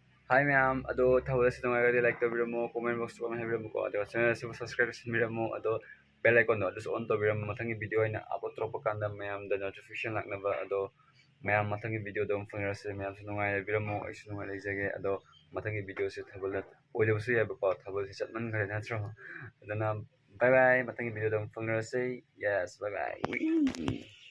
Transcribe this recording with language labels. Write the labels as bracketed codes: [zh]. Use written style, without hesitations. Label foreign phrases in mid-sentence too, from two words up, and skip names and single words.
[en] Hi ma'am, [mni] অদো থবল সে তোঙা like তৌবিরামো, [en] comment box comment [mni] হাবিরামো কো অদো চ্যানেল সে সাবস্ক্রাইব সিন্মিরামো অদো [en] bell icon [mni] নো অদো অন তৌবিরামো মথংগী ভিডিও ইনা আপলোড তৌরবা কান্দা [en] ma'am da notification [mni] লাক্নবা অদো ম্যাম মথংগী ভিডিও দোম ফংলসে ম্যাম সে তোঙা হাবিরামো ঐসু তোঙা লৈজগে অদো মথংগী ভিডিও সে থবল ওইদবুসু যাবা কো থবল সে চৎমন খরে নত্রো অদনা [en] bye bye [mni] মথংগী ভিডিও দোম ফংলসে [en] yes bye bye